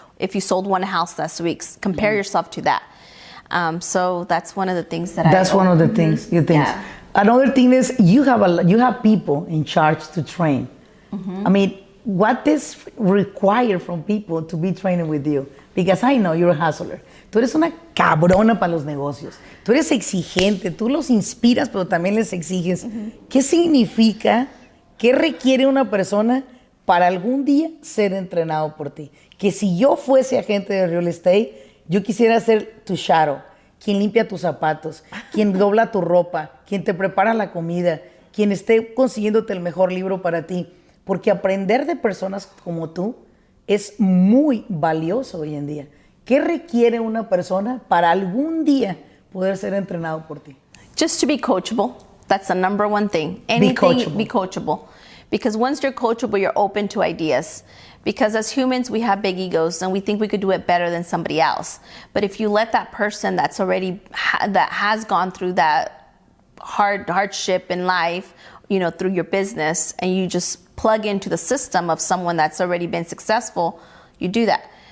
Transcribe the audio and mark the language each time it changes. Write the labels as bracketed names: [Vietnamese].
[English] If you sold one house last week, compare yourself to that. So that's one of the things that That's one of the things you think. Yeah. Another thing is you have people in charge to train. I mean, what is required from people to be training with you? Because I know you're a hustler. [Spanish] Tú eres una cabrona para los negocios. Tú eres exigente, tú los inspiras, pero también les exiges. ¿Qué significa, qué requiere una persona para algún día ser entrenado por ti? Que si yo fuese agente de real estate, yo quisiera ser tu shadow, quien limpia tus zapatos, quien dobla tu ropa, quien te prepara la comida, quien esté consiguiéndote el mejor libro para ti. Porque aprender de personas como tú es muy valioso hoy en día. ¿Qué requiere una persona para algún día poder ser entrenado por ti? [English] Just to be coachable. That's the number one thing. Anything, be coachable. Because once you're coachable, you're open to ideas. Because as humans, we have big egos and we think we could do it better than somebody else. But if you let that person that's already, that has gone through that hardship in life, through your business, and you just plug into the system of someone that's already been successful, you do that.